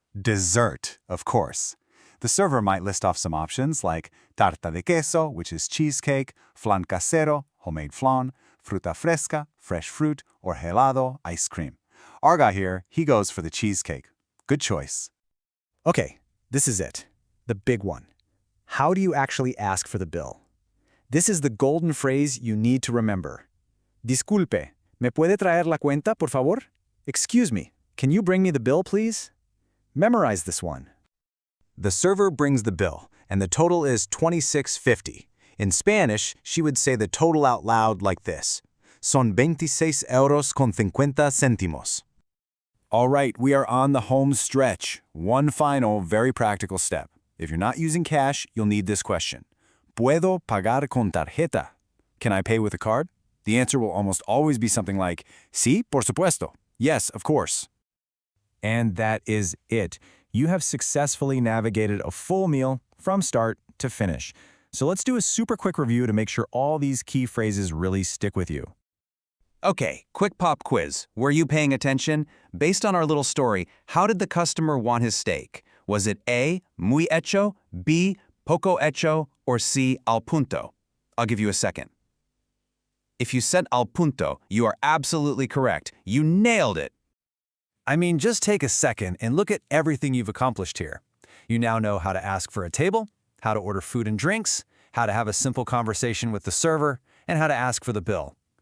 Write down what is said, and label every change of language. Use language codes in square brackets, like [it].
[en] Dessert, of course. The server might list off some options like tarta de queso, which is cheesecake, flan casero, homemade flan, fruta fresca, fresh fruit, or helado, ice cream. Our guy here, he goes for the cheesecake. Good choice. Okay, this is it. The big one. How do you actually ask for the bill? This is the golden phrase you need to remember. [es] Disculpe, ¿me puede traer la cuenta, por favor? [en] Excuse me, can you bring me the bill, please? Memorize this one. The server brings the bill, and the total is $26.50. In Spanish, she would say the total out loud like this. [es] Son 26 euros con 50 céntimos. [en] All right, we are on the home stretch. One final, very practical step. If you're not using cash, you'll need this question. [es] ¿Puedo pagar con tarjeta? [en] Can I pay with a card? The answer will almost always be something like, [es] sí, por supuesto. [en] Yes, of course. And that is it. You have successfully navigated a full meal from start to finish. So let's do a super quick review to make sure all these key phrases really stick with you. Okay, quick pop quiz. Were you paying attention? Based on our little story, how did the customer want his steak? Was it A, muy hecho, B, poco hecho, or C, al punto? I'll give you a second. If you said al punto, you are absolutely correct. You nailed it. I mean, just take a second and look at everything you've accomplished here. You now know how to ask for a table, how to order food and drinks, how to have a simple conversation with the server, and how to ask for the bill.